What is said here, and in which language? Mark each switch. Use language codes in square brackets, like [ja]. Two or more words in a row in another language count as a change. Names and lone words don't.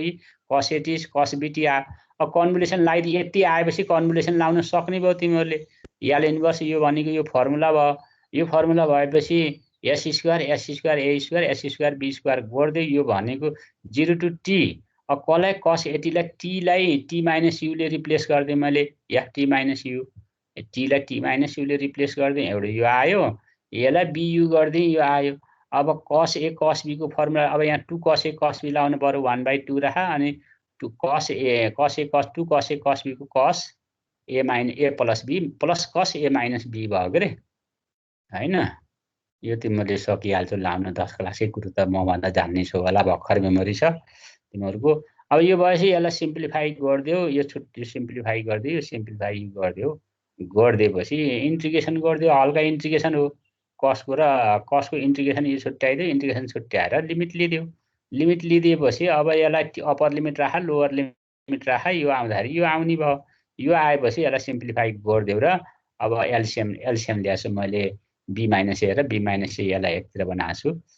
[ne] यी cos at cos bt अब कन्भोल्युसन लाइदि यति आएपछि कन्भोल्युसन लाउन सक्ने भयो तिमीहरुले l इन्भर्स यो भनेको यो फर्मुला भयो यो फर्मुला भएपछि s स्क्वायर a स्क्वायर s स्क्वायर b स्क्वायर गर्दै यो भनेको 0 to t अब कसलाई cos at लाई t लाई [en] t minus u [ne] ले रिप्लेस गर्दै मैले ft माइनस u t लाई [en] t minus u [ne] ले रिप्लेस गर्दै एउटा यो आयो यसलाई bu गर्दै यो आयो। अब [en] cos a cos b को फर्मुला अब यहाँ 2 cos a cos b लाउनु पर्यो 1/2 राख अनि 2 cos a cos 2 cos a cos b को cos a minus a plus b plus cos a minus b [ne] भयो के रे हैन। यो तिमीले सकिहाल्छौ लाउन 10 क्लासकै कुरो त म भन्दा जान्ने छु होला भर्खर मेमोरी छ तिमीहरुको। अब यो भएपछि यसलाई सिम्प्लिफाई गर्दियो यो छुट्टी सिम्प्लिफाई गर्दियो यो सिम्प्लिफाई गर्दियो गर्दिएपछि इन्टिग्रेसन गर्दियो हल्का इन्टिग्रेसन हो cosको र cosको इन्टिग्रेसन यो छुट्याइदियो इन्टिग्रेसन छुट्याएर लिमिट लिदिएपछि अब यसलाई [en] upper limit [ne] राख [en] lower limit [ne] राख यो आउँदाखेरि यो आउने भयो यो आएपछि यसलाई सिम्प्लिफाई गर्दियो र अब एलसीएम ल्याछु मैले [en] b minus a [ne] र [en] b minus a [ne] यसलाई एकतिर बनाछु